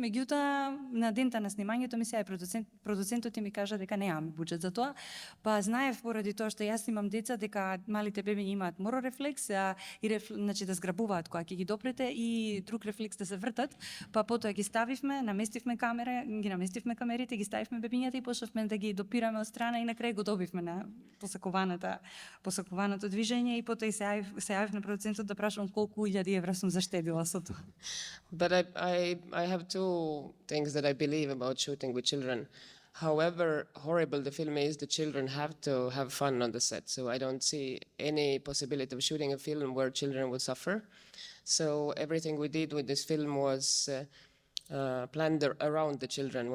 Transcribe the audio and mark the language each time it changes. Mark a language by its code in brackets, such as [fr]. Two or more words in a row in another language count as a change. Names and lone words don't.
[mk] Меѓутоа, на дента на снимањето ми се продуцентот ми кажа дека немаме буџет за тоа, па знаев поради тоа што јас имам деца дека малите бебиња имаат морорефлекс и значи да зграбуваат кога ќе ги допрете и друг рефлекс да се вртат, па потоа ги ставивме, наместивме камерите, ги ставивме бебињата и почнавме да ги допираме од страна и на крај го добивме на посакуваното движење и потоа и се јавив на продуцентот да прашам колку илјади евра сум заштедила со тоа. [en] But I have 2 things that I believe about shooting with children. However horrible the film is, the children have to have fun on the set. So I don't see any possibility of shooting a film where children would suffer. So everything we did with this film was planned around the children.